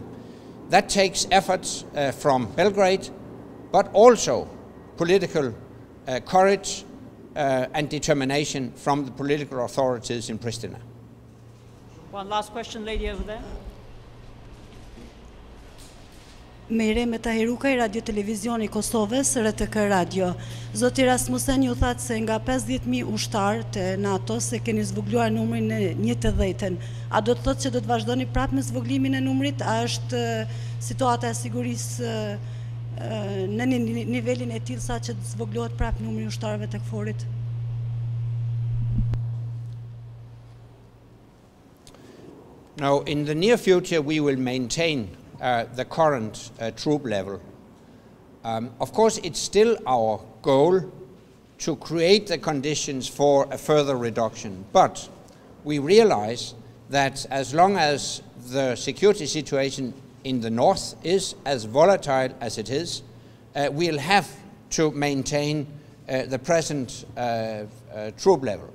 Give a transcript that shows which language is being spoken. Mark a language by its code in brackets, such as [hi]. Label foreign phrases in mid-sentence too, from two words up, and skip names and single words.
[en] That takes efforts from Belgrade, but also political courage and determination from the political authorities in Pristina. One last question, lady over there. [sq] Mere me Tahirukaj, Radio Televizioni Kosovës, RTK Radio. Zoti Rasmussen ju thatë se nga 50.000 ushtarë të NATO se keni zvogluar numrin në 1/10. A do të thotë që do të vazhdoni prapë me zvoglimin e numrit? A është situata e sigurisë në nivelin e tillë sa që të zvoglohet prapë numri i ushtarëve të KFOR-it? [en] Now, in the near future, we will maintain the current troop level. Of course, it's still our goal to create the conditions for a further reduction, but we realize that as long as the security situation in the north is as volatile as it is, we'll have to maintain the present troop level.